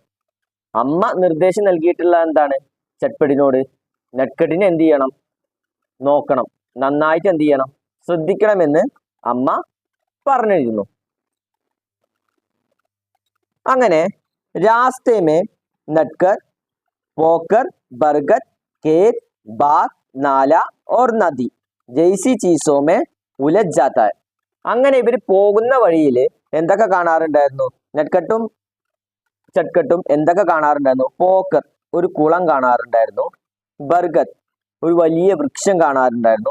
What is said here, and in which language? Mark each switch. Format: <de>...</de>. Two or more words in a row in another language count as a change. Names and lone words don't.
<ml>അമ്മ നിർദ്ദേശം നൽകിയിട്ടുള്ള എന്താണ്, ചട്ട്പട്ടിനോട് നട്ട്കട്ടിനെ എന്ത് ചെയ്യണം, നോക്കണം, നന്നായിട്ട് എന്ത് ചെയ്യണം, ശ്രദ്ധിക്കണമെന്ന് അമ്മ പറഞ്ഞിരുന്നു.</ml> <hi>അങ്ങനെ रास्ते में नटखट पोखर बरगद खेत बाग नाला और नदी जैसी चीज़ों में उलझ जाता है.</hi> <ml>അങ്ങനെ ഇവർ പോകുന്ന വഴിയിൽ എന്തൊക്കെ കാണാറുണ്ടായിരുന്നു, നട്ട്കട്ടും ചട്ട്കട്ടും എന്തൊക്കെ കാണാറുണ്ടായിരുന്നു, പോക്കർ ഒരു കുളം കാണാറുണ്ടായിരുന്നു. ബർഗദ് ഒരു വലിയ വൃക്ഷം കാണാറുണ്ടായിരുന്നു.</ml>